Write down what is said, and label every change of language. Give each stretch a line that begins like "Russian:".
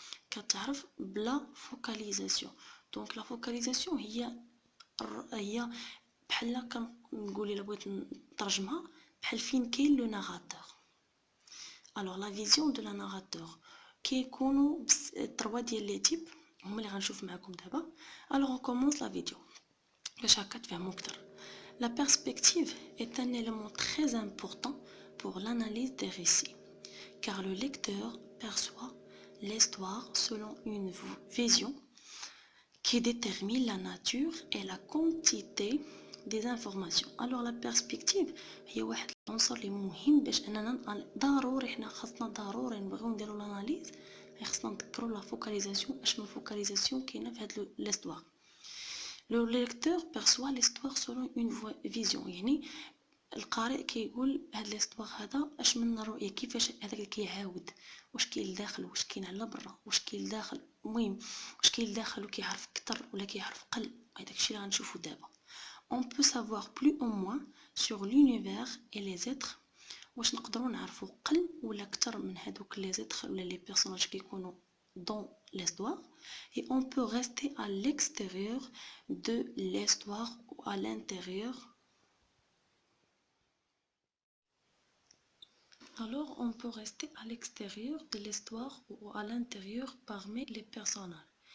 Arabic: كتعرف بلا فوكاليزاسيون. دونك لا فوكاليزاسيون هي بحال كنقول الا بغيت نترجمها بحال فين كاين لو ناراتور.
French: Alors la vision de la narrateur
Arabic: كيكونوا 3 ديال لي تيب هما اللي غنشوف معكم دابا.
French: alors on commence la vidéo
Arabic: باش هكا تفهموا اكثر.
French: La perspective est un élément très important pour l'analyse des récits car le lecteur perçoit l'histoire selon une vision qui détermine la nature et la quantité des informations. alors la perspective
Arabic: هي واحد العنصر اللي مهم باش اننا ضروري حنا خاصنا ضروري نبغيو نديرو لاناليز، خاصنا نذكروا لا فوكاليزاسيون. اش من فوكاليزاسيون كاينه في هاد ليستوار؟ لو ليكتور بيرسوا ليستوار سولون اون فيزيون، يعني القارئ كيقول هاد ليستوار هذا اش من رؤيه، كيفاش هذاك اللي كيعاود، واش كاين لداخل واش كاين على برا واش كاين لداخل، المهم واش كاين لداخل وكيعرف اكثر ولا كيعرف قل، هذاك الشيء اللي غنشوفو دابا.
French: on peut savoir plus ou moins sur l'univers et les êtres.
Arabic: واش نقدروا نعرفوا قل ولا اكثر من هذوك لي زيتر ولا لي بيرسوناج كيكونوا
French: dans l'histoire et on peut rester à l'extérieur de l'histoire ou à l'intérieur. alors on peut rester à l'extérieur de l'histoire ou à l'intérieur parmi les personnages.